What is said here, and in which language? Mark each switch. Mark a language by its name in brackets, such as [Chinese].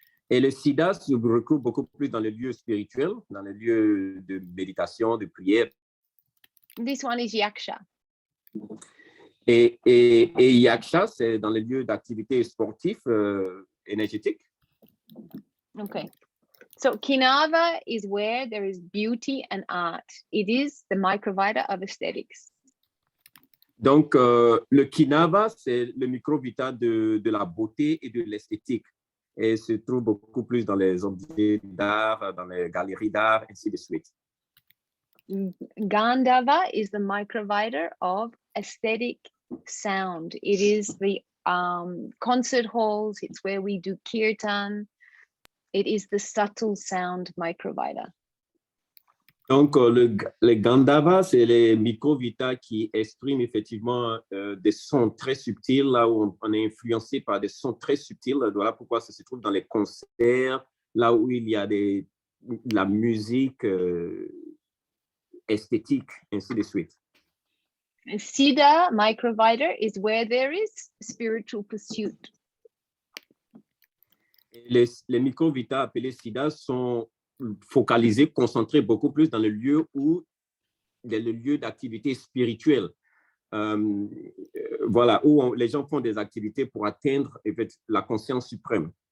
[French] Et le Siddha se retrouve beaucoup plus dans les lieux spirituels, dans les lieux de méditation, de prière. [English] This one is Yaksha. [French] Et Yaksha, c'est dans les lieux d'activité sportive énergétique. [English] Okay. So Kinava is where there is beauty and art. It is the Microvita of aesthetics. [French] Donc, le Kinava, c'est le Microvita de la beauté et de l'esthétique. Et se trouve beaucoup plus dans les objets d'art, dans les galeries d'art, ainsi de suite. [English] Gandhava is the Microvita of aesthetic sound. It is the concert halls. It's where we do kirtan. It is the subtle sound Microvita. [French] Donc, le Gandhava, c'est les Microvita qui expriment effectivement des sons très subtils, là où on est influencé par des sons très subtils. Voilà pourquoi ça se trouve dans les concerts, là où il y a de la musique esthétique, ainsi de suite. [English] Siddha Microvita is where there is spiritual pursuit. [French] Les Microvita appelés Siddha sont focalisés, concentrés beaucoup plus dans le lieu où il y a le lieu d'activité spirituelle. Voilà, où les gens font des activités pour atteindre la conscience suprême.